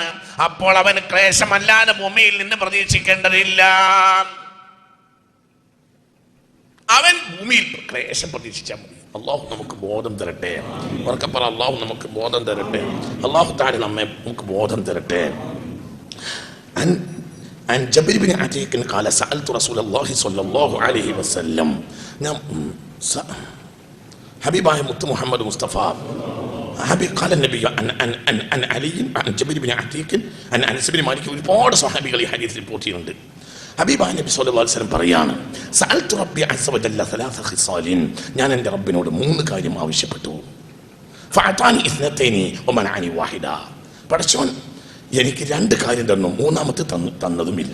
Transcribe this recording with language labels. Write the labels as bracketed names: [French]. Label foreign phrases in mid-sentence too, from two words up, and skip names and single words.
[Malayalam] അപ്പോൾ അവൻ ക്ലേശമല്ലാതെ ഭൂമിയിൽ നിന്ന് പ്രതീക്ഷിക്കേണ്ടതില്ല. അവൻ ഭൂമിയിൽ ക്ലേശം പ്രതീക്ഷിച്ചാൽ മതി. അള്ളാഹു നമുക്ക് ബോധം തരട്ടെ. ഉറക്കപ്പറ, അള്ളാഹു നമുക്ക് ബോധം തരട്ടെ. അള്ളാഹു താഴെ നമുക്ക് ബോധം തരട്ടെ. [Arabic] عن جبر بن عتيق قال سألت رسول الله صلى الله عليه وسلم. حبيبي محمد مصطفى حبيب قال النبي عن علي عن جبر بن عتيق عن أنس بن مالك. [Malayalam] ഒരുപാട് സ്വഹാബികൾ ഈ ഹദീസ് റിപ്പോർട്ട് ചെയ്യുന്നുണ്ട്. ഹബീബായ നബി [Arabic] صلى الله عليه وسلم [Malayalam] പറയാണ്, [Arabic] سألت ربي عز وجل 3 خصال. [Malayalam] ഞാൻ എൻ്റെ റബ്ബിനോട് 3 കാര്യം ആവശ്യപ്പെട്ടു. [Arabic] فأعطاني 2 ومنعني 1. പടച്ചോൻ എനിക്ക് 2 കാര്യം തന്നു, 3-മത്തെ തന്നതുമില്ല.